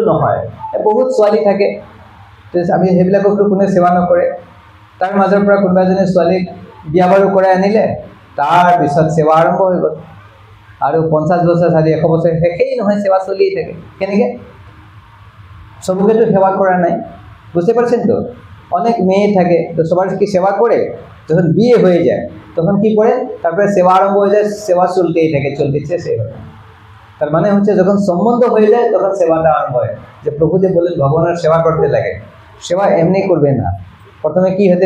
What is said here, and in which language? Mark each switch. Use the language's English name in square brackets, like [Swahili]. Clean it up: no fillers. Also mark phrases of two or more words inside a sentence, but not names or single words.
[Assamese] নহয় বহুত ছোৱালী থাকে আমি সেইবিলাককতো কোনে সেৱা নকৰে তাৰ মাজৰ পৰা কোনোবা এজনী ছোৱালীক বিয়া বাৰু কৰাই আনিলে তাৰপিছত সেৱা আৰম্ভ হৈ গ'ল আৰু 50 বছৰ 100 বছৰ শেষেই নহয় সেৱা চলিয়ে থাকে কেনেকৈ সবকেতো সেৱা কৰা নাই বুঝতে [Bangla] পারছেন তো অনেক মেয়ে থাকে তো সবার কি সেবা করে যখন বিয়ে হয়ে যায় তখন কি করে তারপরে সেবা আরম্ভ হয়ে যায় সেবা চলতেই থাকে চলতেছে সেবা তার মানে হচ্ছে যখন সম্বন্ধ হয়ে যায় তখন সেবাটা আরম্ভ হয় যে প্রভু যে বলেন ভগবানের সেবা করতে লাগে সেবা এমনি করবে না প্রথমে কি হতে